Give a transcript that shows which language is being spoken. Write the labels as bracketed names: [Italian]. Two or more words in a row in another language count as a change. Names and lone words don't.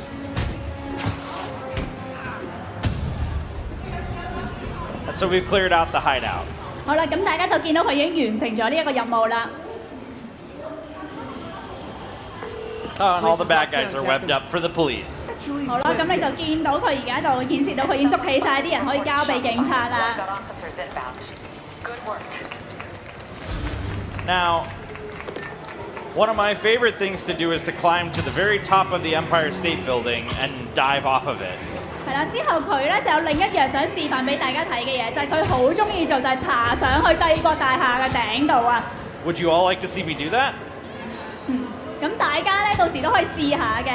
[English] And so we've cleared out the hideout. [Cantonese] 好啦，咁大家就見到佢已經完成咗呢一個任務啦。 [English] Oh, and all the bad guys are webbed up for the police. [Cantonese] 好啦，咁你就見到佢而家就顯示到佢已經捉起晒啲人，可以交俾警察啦。 [English] Got officers inbound. Good work. Now, one of my favorite things to do is to climb to the very top of the Empire State Building and dive off of it. [Cantonese] 係啦，之後佢咧就有另一樣想示範俾大家睇嘅嘢，就係佢好中意做就係爬上去帝國大廈嘅頂度啊！ [English] Would you all like to see me do that? [Cantonese] 咁大家咧到時都可以試下嘅。